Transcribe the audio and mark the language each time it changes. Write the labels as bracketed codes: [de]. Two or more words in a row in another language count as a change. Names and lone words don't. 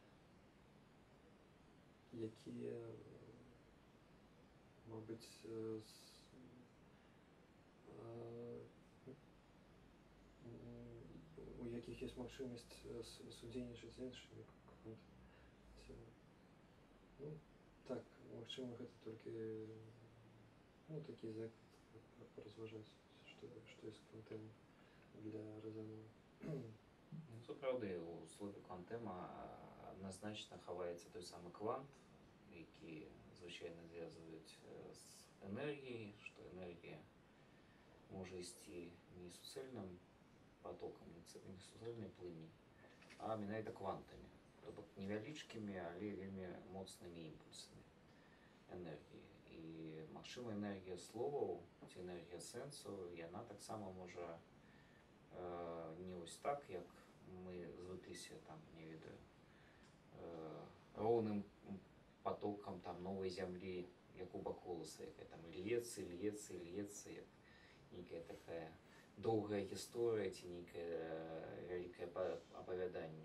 [be] якія, мабыць, у якіх ёсць магчымасць судзейнічаць з іншымі. Ну, так, магчыма, гэта толькі, ну, такі заклад паразважаць, што ёсць квантэма для Розанова. [uk] Ну, це правда, у слові квантема однозначно ховається той самий квант, який, звичайно, зв'язують з енергією, що енергія може йти не суцільним потоком, не суцільній плині, а менавіта квантами, тобто невеличкими, але [be] вельми моцними [uk] імпульсами енергії. [be] І, магчыма, енергія словаў ці енергія сэнсу, яна таксама можа не ось так, як мы звыкліся там, не ведаю, роўным потоком там новой зямлі, як у Баколаса, якая там льецца, як некая такая доўгая гісторыя ці некае вялікае апавяданне.